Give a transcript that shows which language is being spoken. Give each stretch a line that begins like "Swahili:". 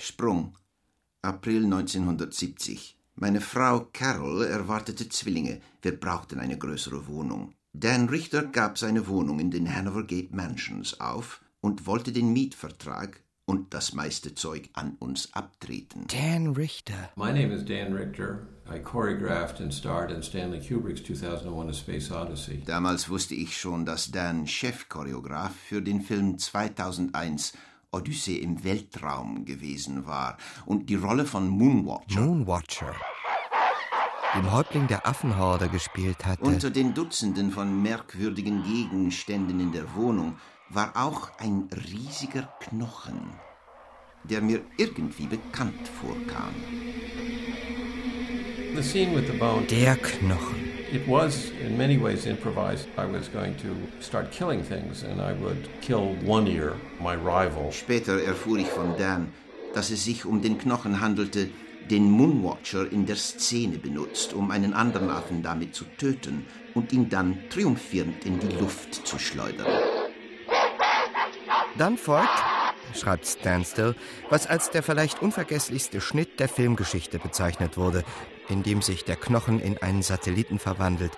German: Sprung. April 1970. Meine Frau Carol erwartete Zwillinge. Wir brauchten eine größere Wohnung. Dan Richter gab seine Wohnung in den Hanover Gate Mansions auf und wollte den Mietvertrag und das meiste Zeug an uns abtreten. Dan Richter.
English: My name is Dan Richter. I choreographed and starred in Stanley Kubrick's 2001 A Space Odyssey.
German: Damals wusste ich schon, dass Dan Chefchoreograf für den Film 2001 Odyssee im Weltraum gewesen war und die Rolle von Moonwatcher, dem Häuptling der Affenhorde, gespielt hatte. Unter den Dutzenden von merkwürdigen Gegenständen in der Wohnung war auch ein riesiger Knochen, der mir irgendwie bekannt vorkam.
English: The scene with the bone.
German: Der Knochen.
English: It was in many ways improvised. I was going to start killing things and I would kill One Ear, my rival.
German: Später erfuhr ich von Dan, dass es sich um den Knochen handelte, den Moonwatcher in der Szene benutzt, um einen anderen Affen damit zu töten und ihn dann triumphierend in die Luft zu schleudern. Dann folgt, schreibt Standstill, was als der vielleicht unvergesslichste Schnitt der Filmgeschichte bezeichnet wurde, in dem sich der Knochen in einen Satelliten verwandelt.